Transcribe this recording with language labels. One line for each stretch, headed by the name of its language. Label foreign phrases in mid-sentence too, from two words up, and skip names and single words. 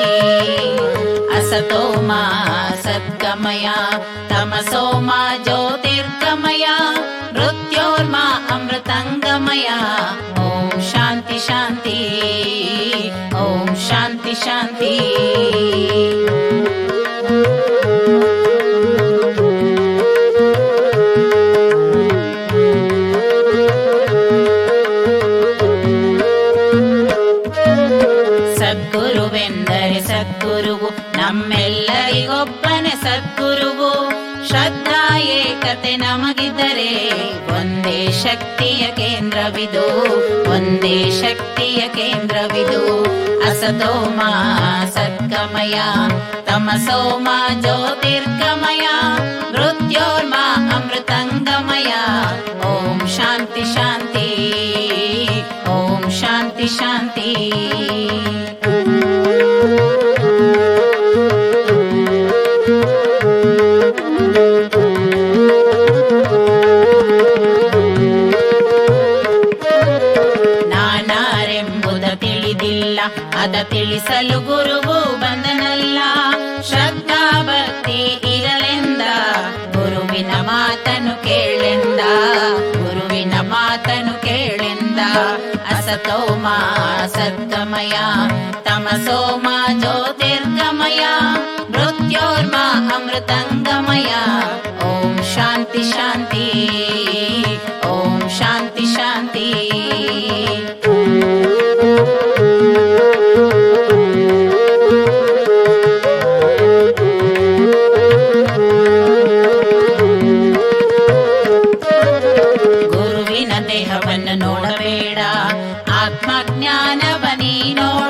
Sanskrit: असतो मा सद्गमय तमसो मा ज्योतिर्गमय मृत्योर्मा अमृतंगमय। ओम शांति शांति ओम शांति शांति।
Kannada: ಸದ್ಗುರುವೆಂದರೆ ಸದ್ಗುರುವು ನಮ್ಮೆಲ್ಲರಿಗೊಬ್ಬನೇ ಸದ್ಗುರುವು। ಶ್ರದ್ಧಾ ಏಕತೆ ನಮಗಿದ್ದರೆ ಒಂದೇ ಶಕ್ತಿಯ ಕೇಂದ್ರವಿದು ಒಂದೇ ಶಕ್ತಿಯ ಕೇಂದ್ರವಿದು।
Sanskrit: असतो मा सद्गमय तमसो मा ज्योतिर्गमय मृत्योर्मा अमृतंगमय। ओम शांति शांति ओम शांति शांति।
Kannada: ನಾನಾರೆಂಬುದ ತಿಳಿದಿಲ್ಲ ಅದ ತಿಳಿಸಲು ಗುರುವು ಬಂದನಲ್ಲ। ಶ್ರದ್ಧಾ ಭಕ್ತಿ ಇರಲೆಂದ ಗುರುವಿನ ಮಾತನು ಕೇಳೆಂದ ಗುರುವಿನ ಮಾತನು ಕೇಳೆಂದ।
Sanskrit: असतो मा सद्गमय तमसो मा ज्योतिर्गमय मृत्योर्मा अमृतंगमय। ओम शांति शांति ओम शांति शांति।
Kannada: ಗುರುವಿನ ದೇಹವನ್ನು ನೋಡಬೇಡ ಆತ್ಮಜ್ಞಾನವನಿ ನೋಡ।